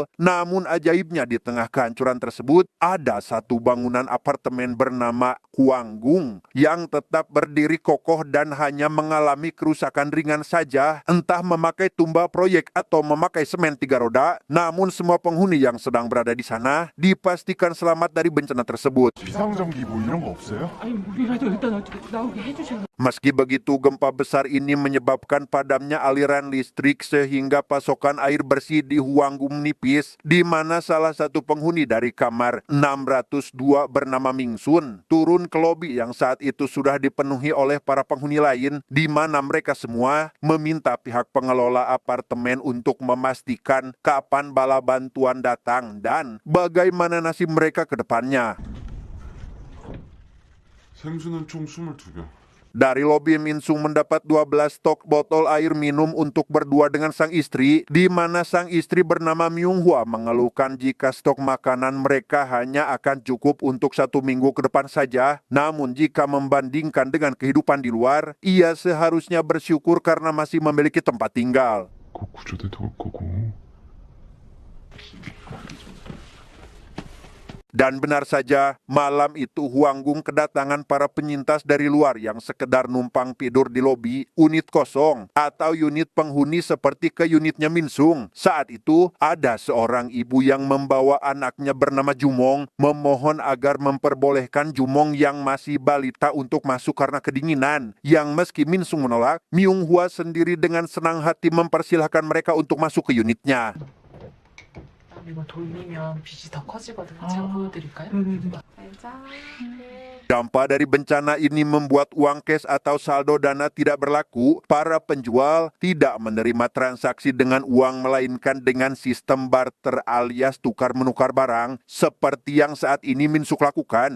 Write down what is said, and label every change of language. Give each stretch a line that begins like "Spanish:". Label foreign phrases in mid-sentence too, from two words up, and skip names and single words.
Indonesian: Namun ajaibnya di tengah kehancuran tersebut, ada satu bangunan apartemen bernama Hwanggung yang tetap berdiri kokoh dan hanya mengalami kerusakan ringan saja, entah memakai tumba proyek atau memakai semen 3 roda. Namun semua penghuni yang sedang berada di sana dipastikan selamat dari bencana tersebut.
Korean: 비상전기 뭐 이런 거 없어요? 아니 우리라도 일단 나오게 해주셔.
Indonesian: Meski begitu, gempa besar ini menyebabkan padamnya aliran listrik sehingga pasokan air bersih di Hwanggung nipis, di mana salah satu penghuni dari kamar 602 bernama Mingsun turun ke lobi yang saat itu sudah dipenuhi oleh para penghuni lain, di mana mereka semua meminta pihak pengelola apartemen untuk memastikan kapan bala bantuan datang dan bagaimana nasib mereka ke depannya.
Korean: 생수는 총 22병.
Indonesian: Dari lobi, Minsung mendapat 12 stok botol air minum untuk berdua dengan sang istri, di mana sang istri bernama Myung-hwa mengeluhkan jika stok makanan mereka hanya akan cukup untuk 1 minggu ke depan saja. Namun jika membandingkan dengan kehidupan di luar, ia seharusnya bersyukur karena masih memiliki tempat tinggal.
Korean: 곧 구조대도 올 거고.
Indonesian: Dan benar saja, malam itu Hwanggung kedatangan para penyintas dari luar yang sekedar numpang tidur di lobi, unit kosong, atau unit penghuni seperti ke unitnya Minsung. Saat itu, ada seorang ibu yang membawa anaknya bernama Jumong, memohon agar memperbolehkan Jumong yang masih balita untuk masuk karena kedinginan. Yang meski Minsung menolak, Myung-hwa sendiri dengan senang hati mempersilahkan mereka untuk masuk ke unitnya.
Korean: 이거 돌리면 빛이 더 커지거든요. 제가 보여드릴까요?
Indonesian: Dampak dari bencana ini membuat uang cash atau saldo dana tidak berlaku. Para penjual tidak menerima transaksi dengan uang, melainkan dengan sistem barter alias tukar-menukar barang, seperti yang saat ini Minsuk lakukan.